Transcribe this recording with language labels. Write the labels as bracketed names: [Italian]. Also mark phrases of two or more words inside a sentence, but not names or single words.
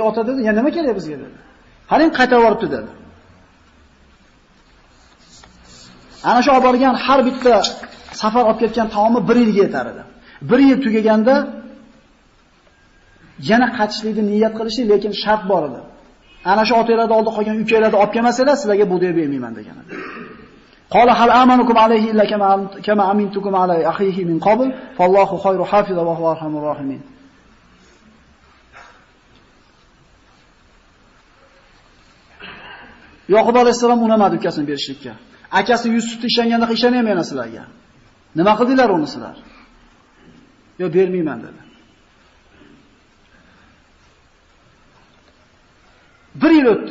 [Uzbek] Ota dedi, "Ya nima kerak bizga" dedi. "Qarang, qaytarib yuboribdi" dedi. Ana shu olib borgan har bitta safar olib ketgan taomi 1 yilga yetar edi. 1 yil tugaganda yana qaytishlikni niyat qilishi, lekin shart bor edi. Ana shu otanglarning oldida qolgan ukalarni olib kelmasanglar, sizlarga bu deb bermayman degan edi. [Arabic] قال هل آمنكم عليه إلا كما أمنتكم على أخيه من قبل فالله خير حافظا وهو أرحم الراحمين. [Uzbek] Yoqub alayhisalom unamadi ukasini berishlikka. Akasi Yusufni ishonganda ishonmayman sizlarga. Nima qildinglar uni sizlar? Yo bermayman dedi. 1 yil o'tdi.